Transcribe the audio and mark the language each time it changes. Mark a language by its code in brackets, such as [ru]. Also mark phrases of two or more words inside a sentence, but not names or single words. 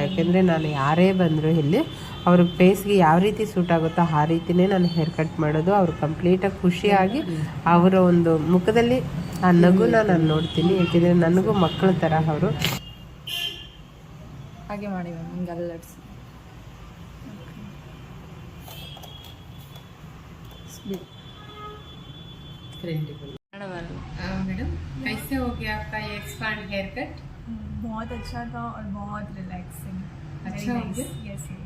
[kn] ಯಾಕೆಂದರೆ ನಾನು ಯಾರೇ ಬಂದರೂ ಇಲ್ಲಿ ಅವ್ರ ಫೇಸ್ಗೆ ಯಾವ ರೀತಿ ಸೂಟ್ ಆಗುತ್ತೋ ಆ ರೀತಿಯೇ ನಾನು [en] hair cut [kn] ಮಾಡೋದು. ಅವ್ರು ಕಂಪ್ಲೀಟಾಗಿ ಖುಷಿಯಾಗಿ ಅವರ ಒಂದು ಮುಖದಲ್ಲಿ ಆ ನಗುನ ನಾನು ನೋಡ್ತೀನಿ. ಯಾಕೆಂದರೆ ನನಗೂ ಮಕ್ಕಳ ಥರ ಅವರು. ಹಾಗೆ ಮಾಡಿ ಹಿಂಗೆ ಅಲ್ಲಾಡಿಸಿ. [hi] मैडम कैसे हो गया आपका ये [en] expand hair cut? [hi] बहुत अच्छा था और बहुत रिलैक्सिंग. अच्छा हो गया? [en] yes yes.